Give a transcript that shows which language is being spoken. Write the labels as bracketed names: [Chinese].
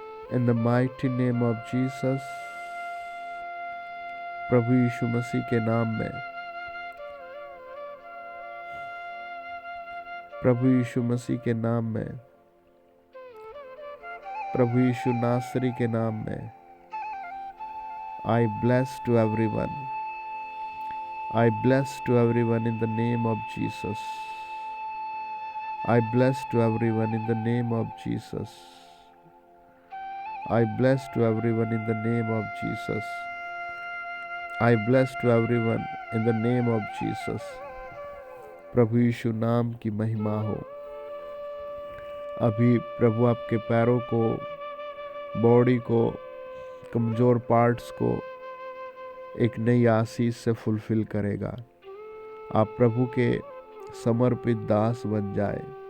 [English] In the mighty name of Jesus, [Hindi] प्रभु यीशु मसीह के नाम में, प्रभु यीशु मसीह के नाम में, प्रभु यीशु नासरी के नाम में, [English] I bless to everyone. I bless to everyone in the name of Jesus. I bless to everyone in the name of Jesus. I bless to everyone in the name of Jesus. I bless to everyone in the name of Jesus. [Hindi] प्रभु यीशु नाम की महिमा हो। अभी प्रभु आपके पैरों को, body को, कमज़ोर पार्ट्स को एक नई आशीष से फुलफिल करेगा। आप प्रभु के समर्पित दास बन जाए।